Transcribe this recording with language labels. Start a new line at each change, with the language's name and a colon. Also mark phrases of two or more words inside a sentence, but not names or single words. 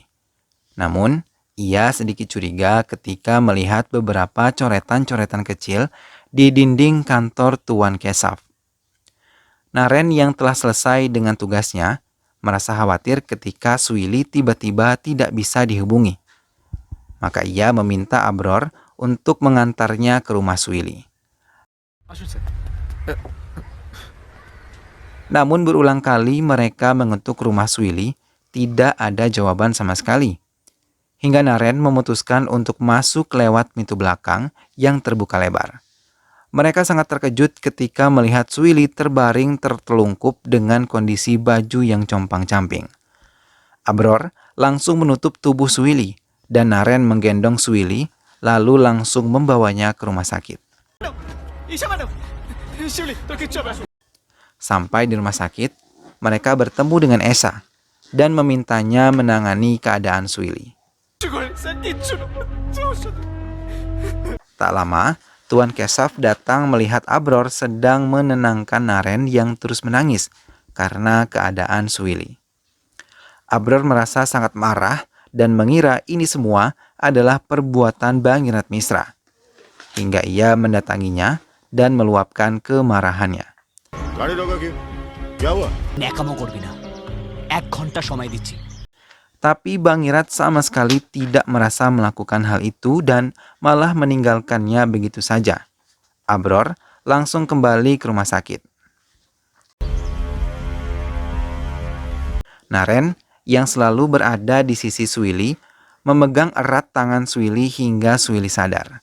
Indonesian: Namun, ia sedikit curiga ketika melihat beberapa coretan-coretan kecil di dinding kantor Tuan Kesap. Naren yang telah selesai dengan tugasnya merasa khawatir ketika Suili tiba-tiba tidak bisa dihubungi. Maka ia meminta Abror untuk mengantarnya ke rumah Suili.
Bangla: আসুন স্যার
Indonesian: Namun berulang kali mereka mengetuk rumah Suili, tidak ada jawaban sama sekali. Hingga Naren memutuskan untuk masuk lewat pintu belakang yang terbuka lebar. Mereka sangat terkejut ketika melihat Suili terbaring tertelungkup dengan kondisi baju yang compang-camping. Abror langsung menutup tubuh Suili dan Naren menggendong Suili lalu langsung membawanya ke rumah sakit.
Bangla: ঈশা ম্যাডাম শিউলি তোর কিচ্ছু হবে না।
Indonesian: Sampai di rumah sakit, mereka bertemu dengan Esa dan memintanya menangani keadaan Suili.
Bangla: কিচ্ছু করে স্যার কিচ্ছু না যাও সাথে
Indonesian: Tak lama, Tuan Kesaf datang melihat Abror sedang menenangkan Naren yang terus menangis karena keadaan Suili. Abror merasa sangat marah dan mengira ini semua adalah perbuatan Bangirat Misra. Hingga ia mendatanginya dan meluapkan kemarahannya.
Hindi: गाड़ी रोका क्यों? क्या हुआ?
Bangla: ন্যাকামো করবি না 1 ঘন্টা সময় দিচ্ছি
Indonesian: Tapi Bangirat sama sekali tidak merasa melakukan hal itu dan malah meninggalkannya begitu saja. Abror langsung kembali ke rumah sakit. Naren yang selalu berada di sisi Suili memegang erat tangan Suili hingga Suili sadar.